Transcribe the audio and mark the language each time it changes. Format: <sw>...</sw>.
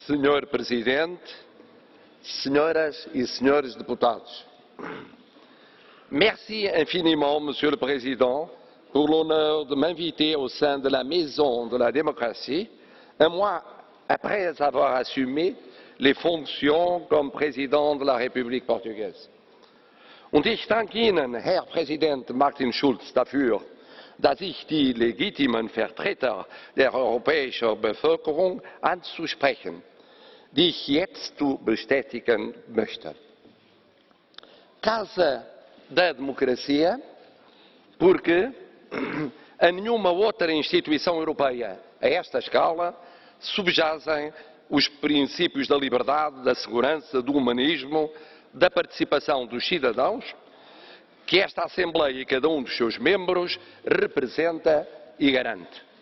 <pt>Senhor Presidente, Senhoras et Senhores deputados,</pt> <fr>merci infiniment, Monsieur le Président, pour l'honneur de m'inviter au sein de la Maison de la démocratie, un mois après avoir assumé les fonctions comme Président de la République portugaise.</fr> <de>Und ich danke Ihnen, Herr Präsident Martin Schulz, dafür, dass ich die legitimen Vertreter der europäischen Bevölkerung anzusprechen, die ich jetzt bestätigen möchte.</de> <pt>Casa da Democracia, porque a nenhuma outra instituição europeia a esta escala subjazem os princípios da liberdade, da segurança, do humanismo, da participação dos cidadãos, que esta Assembleia e cada um dos seus membros representa e garante.</pt>